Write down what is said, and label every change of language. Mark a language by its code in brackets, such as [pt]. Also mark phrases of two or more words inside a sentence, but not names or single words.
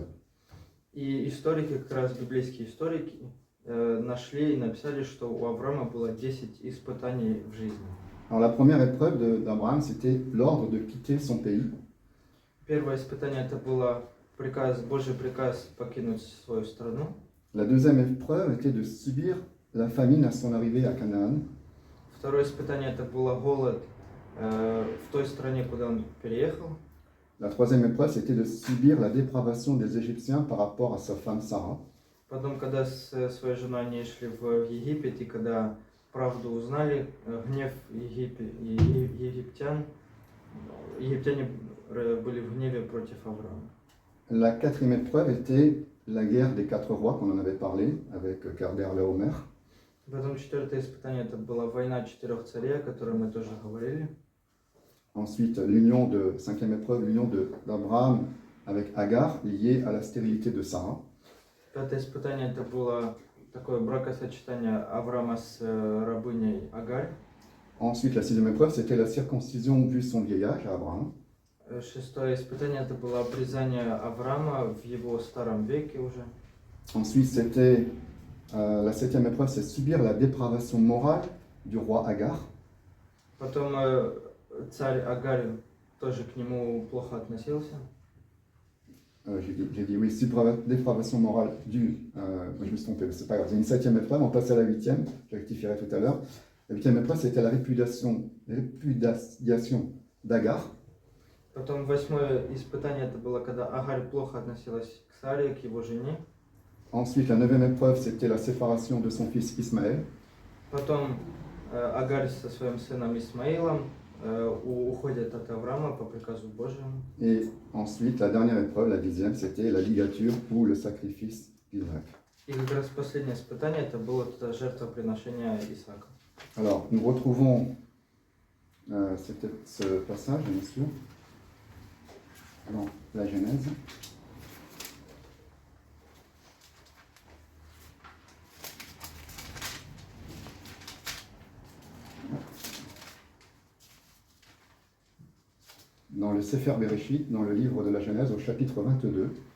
[ru] И историки, как раз библейские историки, нашли и написали, что у Авраама было 10 испытаний в жизни. [fr] Alors la première épreuve d'Abraham, c'était l'ordre de quitter son pays. [ru] Первое испытание это было Божий приказ покинуть свою страну. [fr] La deuxième épreuve était de subir la famine à son arrivée à Canaan. [ru] Второе испытание это было голод в той стране, куда он переехал. [fr] La troisième épreuve, c'était de subir la dépravation des Égyptiens par rapport à sa femme Sarah. [ru] Потом, когда с своей женой они шли в Египет, и когда правду узнали, гнев египтяне были в гневе против Авраама. [fr] La quatrième épreuve était la guerre des 4 rois, qu'on en avait parlé, avec Kedorlaomer. [ru] Потом четвертое испытание, это была война 4 царей, о которой мы тоже говорили. [fr] Ensuite, cinquième épreuve, l'union d'Abraham avec Agar, liée à la stérilité de Sarah. [ru] Пятое испытание, это было такое бракосочетание Авраама с рабыней Агарь. [fr] Ensuite, la sixième épreuve, c'était la circoncision vu son vieillage à Abraham. [ru] Шестое испытание, это было обрезание Авраама в его старом веке уже. [fr] Ensuite, c'était la septième épreuve, c'est subir la dépravation morale du roi Agar. [ru] Потом царь Агарь тоже к нему плохо относился. [fr] j'ai dit oui, si dépravation morale due, je me suis trompé, c'est pas grave, c'est une 7e épreuve, on passe à la 8e, je rectifierai tout à l'heure. La 8e épreuve, c'était la répudiation d'Agar. [ru] Потом 8-е испытание это было, когда Агарь плохо относилась к Саре, к его жене. [fr] Ensuite, la 9e épreuve, c'était la séparation de son fils Ismaël. [ru] Потом Агарь со своим сыном Исмаилом уходят от Авраама по приказу Божьему. [fr] Et ensuite, la dernière épreuve, la 10e, c'était la ligature ou le sacrifice d'Isaac. [ru] И как раз последнее испытание это было это жертвоприношение Исаака. [fr] Alors, nous retrouvons ce passage, bien sûr, dans la Genèse. Dans le Sefer Bereshit, dans le livre de la Genèse, au chapitre 22.